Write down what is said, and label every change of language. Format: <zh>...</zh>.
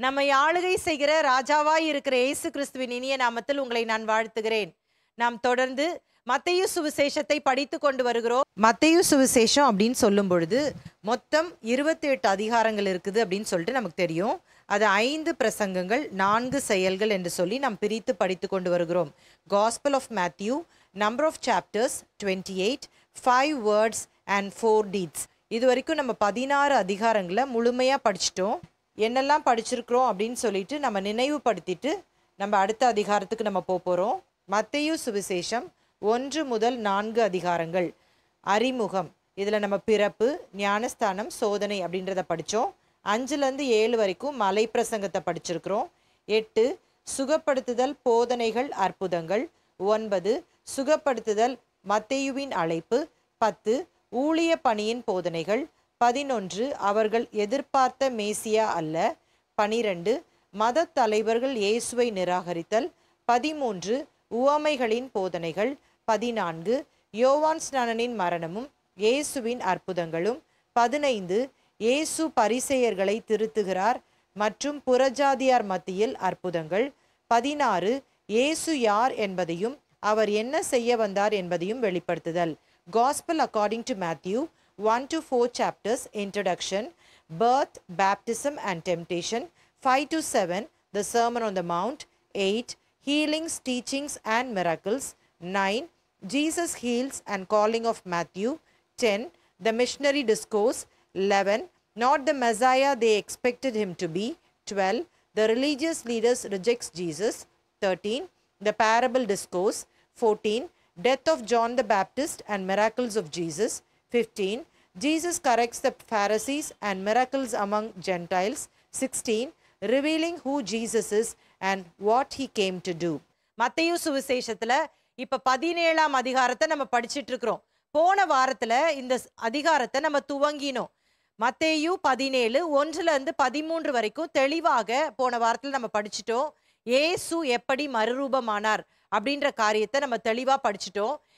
<ta>நம்ம ஆளுகை செய்கிற ராஜாவாய் இருக்கிற இயேசு கிறிஸ்துவின் இனிய நாமத்தில் உங்களை நான் வாழ்த்துகிறேன். நாம் தொடர்ந்து மத்தேயு சுவிசேஷத்தை படித்து கொண்டு வருகிறோம். மத்தேயு சுவிசேஷம் அப்படின்னு சொல்லும் பொழுது மொத்தம் 28 அதிகாரங்கள் இருக்குது அப்படின்னு சொல்லிட்டு நமக்கு தெரியும். அது 5 பிரசங்கங்கள் 4 செயல்கள் என்று சொல்லி நாம் பிரித்து படித்து கொண்டு வருகிறோம்.</ta> <en>Gospel of Matthew, number of chapters 28, 5 words and 4 deeds.</en> <ta>இது வரைக்கும் நம்ம 16 அதிகாரங்களை முழுமையாக படிச்சிட்டோம். என்னெல்லாம் படிச்சிருக்கிறோம் அப்படின்னு சொல்லிட்டு நம்ம நினைவுபடுத்திட்டு நம்ம அடுத்த அதிகாரத்துக்கு நம்ம போகிறோம். மத்தேயு சுவிசேஷம் 1 முதல் 4 அதிகாரங்கள். அறிமுகம், இதில் நம்ம பிறப்பு, ஞானஸ்தானம், சோதனை அப்படின்றத படித்தோம். 5லேருந்து 7 வரைக்கும் மலை பிரசங்கத்தை படிச்சிருக்கிறோம். 8 சுகப்படுத்துதல், போதனைகள், அற்புதங்கள். 9 சுகப்படுத்துதல், மத்தேயுவின் அழைப்பு. 10 ஊழிய பணியின் போதனைகள். 11 அவர்கள் எதிர்பார்த்த மேசியா அல்ல. 12 மத தலைவர்கள் இயேசுவை நிராகரித்தல். 13 உவமைகளின் போதனைகள். 14 யோவான் ஸ்நானனின் மரணமும் இயேசுவின் அற்புதங்களும். 15 இயேசு பரிசேயர்களை திருத்துகிறார் மற்றும் புறஜாதியார் மத்தியில் அற்புதங்கள். 16 இயேசு யார் என்பதையும் அவர் என்ன செய்ய வந்தார் என்பதையும் வெளிப்படுத்துதல்.</ta> <en>Gospel according to Matthew 1 to 4 chapters. Introduction, birth, baptism and temptation. 5 to 7 the Sermon on the Mount. 8 healings, teachings and miracles. 9 Jesus heals and calling of Matthew. 10 the missionary discourse. 11 not the Messiah they expected him to be. 12 the religious leaders rejects Jesus. 13 the parable discourse. 14 death of John the Baptist and miracles of Jesus. 15 Jesus corrects the Pharisees and miracles among Gentiles. 16 revealing who Jesus is and what he came to do.</en> <ta>மத்தேயு சுவிசேஷத்துல இப்ப 17ஆம் அதிகாரத்தை நம்ம படிச்சிட்டு இருக்கிறோம். போன வாரத்துல இந்த அதிகாரத்தை நம்ம துவங்கினோம். மத்தேயு 17 1லேருந்து 13 வரைக்கும் தெளிவாக போன வாரத்தில் நம்ம படிச்சிட்டோம். இயேசு எப்படி மறுரூபமானார் அப்படின்ற காரியத்தை நம்ம தெளிவா படிச்சிட்டோம்.</ta>